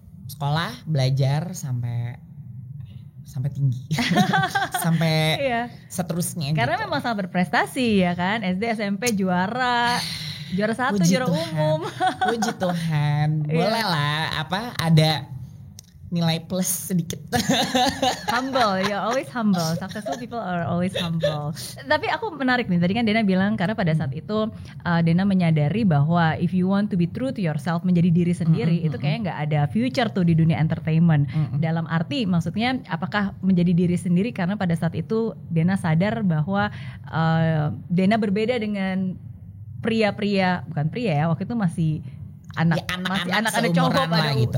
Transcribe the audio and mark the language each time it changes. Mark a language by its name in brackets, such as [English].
[Indonesian] sekolah belajar sampai tinggi sampai seterusnya karena gitu. memang sangat berprestasi ya kan, SD SMP juara 1, juara umum. Puji Tuhan, boleh lah ada nilai plus sedikit. [English] Humble, you're always humble. Successful people are always humble. [Indonesian] Tapi aku menarik nih, tadi kan Dena bilang karena pada saat itu Dena menyadari bahwa [English] if you want to be true to yourself, [Indonesian] menjadi diri sendiri, itu kayaknya nggak ada future tuh di dunia entertainment. Dalam arti maksudnya apakah menjadi diri sendiri karena pada saat itu Dena sadar bahwa Dena berbeda dengan pria-pria, bukan pria ya, waktu itu masih anak-anak cowok pada gitu.